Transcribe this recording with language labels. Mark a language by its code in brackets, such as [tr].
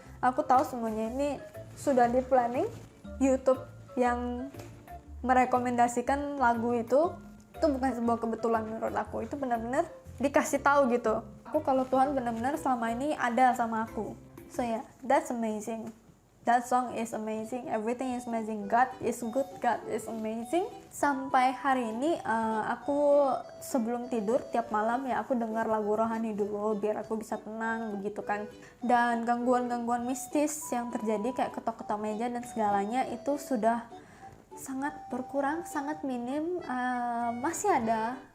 [id] Aku tahu semuanya ini sudah di planning. YouTube yang merekomendasikan lagu itu bukan sebuah kebetulan menurut aku. Itu benar-benar dikasih tahu gitu. Aku kalau Tuhan benar-benar selama ini ada sama aku. [en] So yeah, that's amazing. That song is amazing, everything is amazing, God is good, God is amazing. [id] Sampai hari ini aku sebelum tidur tiap malam ya aku dengar lagu rohani dulu biar aku bisa tenang begitu kan. Dan gangguan-gangguan mistis yang terjadi kayak ketok-ketok meja dan segalanya itu sudah sangat berkurang, sangat minim, masih ada.